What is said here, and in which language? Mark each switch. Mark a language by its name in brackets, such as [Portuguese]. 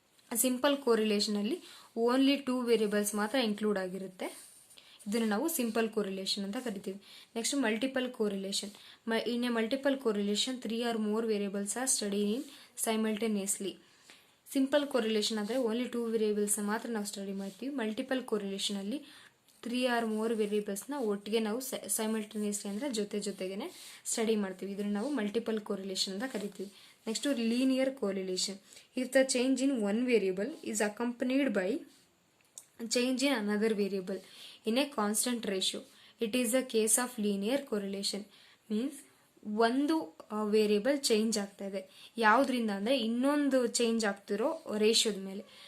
[Kannada] Simple ಕೋರಿಲೇಷನಲ್ಲಿ only 2 variables ಮಾತ್ರ include ಆಗಿರುತ್ತೆ, ಇದನ್ನು ನಾವು ಸಿಂಪಲ್ ಕೋರಿಲೇಷನ್ ಅಂತ ಕರಿತೀವಿ. [English] Next multiple correlation. In a multiple correlation 3 or more variables are studied in simultaneously. [Kannada] Simple correlation ಆದರೆ only 2 ವೇರಿಯೇಬಲ್ಸ್ನ ಮಾತ್ರ ನಾವು ಸ್ಟಡಿ ಮಾಡ್ತೀವಿ. ಮಲ್ಟಿಪಲ್ ಕೋರಿಲೇಷನಲ್ಲಿ 3 or more ವೇರಿಯೇಬಲ್ಸ್ನ ಒಟ್ಟಿಗೆ ನಾವು ಸೈಮಲ್ಟೇನಿಯಸ್ಲಿ ಅಂದರೆ ಜೊತೆಗೇನೆ ಸ್ಟಡಿ ಮಾಡ್ತೀವಿ, ಇದನ್ನು ನಾವು ಮಲ್ಟಿಪಲ್ ಕೋರಿಲೇಷನ್ ಅಂತ ಕರಿತೀವಿ. [English] Next linear correlation. If the change in one variable is accompanied by change in another variable in a constant ratio, it is the case of linear correlation. [Kannada] Means ಒಂದು variable change ಆಗ್ತಾ ಇದೆ ಯಾವುದರಿಂದ ಅಂದರೆ ಇನ್ನೊಂದು change ಆಗ್ತಿರೋ ರೇಷಿಯೋದ ಮೇಲೆ.